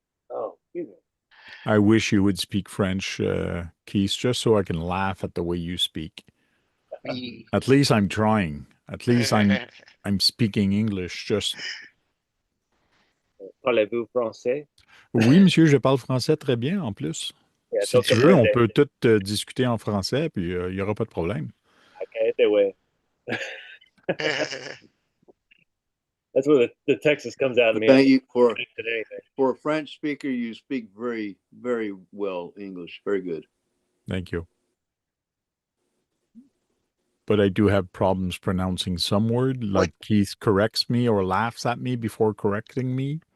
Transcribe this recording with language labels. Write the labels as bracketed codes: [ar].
[en] Oh, excuse me. I wish you would speak French, Keith, just so I can laugh at the way you speak. At least I'm trying. At least I'm speaking English. Just [fr] Parlez-vous français? oui, monsieur, je parle français très bien en plus. [en] Yeah, [fr] Si tu veux, on peut tout discuter en français, puis il n'y aura pas de problème. [en] Okay, that way. That's where the Texas comes out of me. Thank you for anything. For a French speaker, you speak very, very well English. Very good. Thank you. But I do have problems pronouncing some word, like Keith corrects me or laughs at me before correcting me.